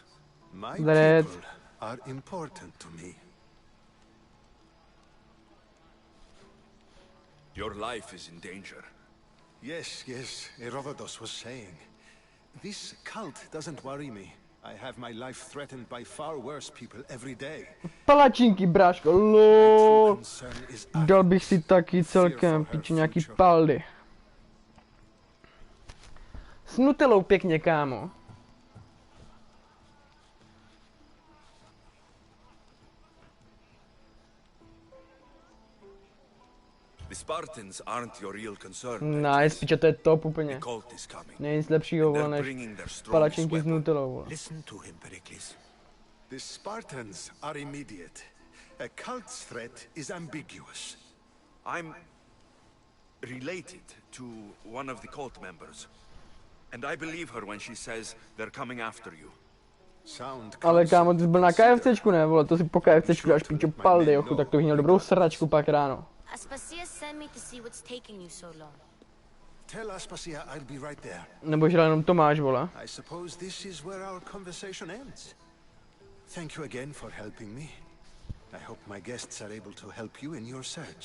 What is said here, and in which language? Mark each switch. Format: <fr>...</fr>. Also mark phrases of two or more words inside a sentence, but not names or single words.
<en>My people are important to me. Your life is in danger. Yes, Herodotus was saying. This cult doesn't worry me. I have my life threatened by far worse people every day.</en> <cs>Palačinky, bráško, lol. Dal bych si taky celkem, piči, nějaký paldy. S nutelou pěkně, kámo.</cs> <en>The Spartans aren't your real concern.</en> <cs>Nice, piče, to je top úplně. Není nic lepšího, vole, než palačinky s nutelou, vole.</cs> <en>Listen to him, Pericles. The Spartans are immediate. A cult's threat is ambiguous. I'm related to one of the cult members. And I believe her when she says they're coming after you.</en> <cs>Ale kámo, ty jsi byl na KFCčku, ne, vole, to si po KFCčku dáš, pičo, paldy, jochu, tak to bych měl dobrou sračku pak ráno.</cs> <en>Aspasia sent me to see what's taking you so long. Tell Aspasia I'll be right there.</en> <cs>Nebo žral jenom Tomáš, vole.</cs> <en>I suppose this is where our conversation ends. Thank you again for helping me. I hope my guests are able to help you in your search.</en>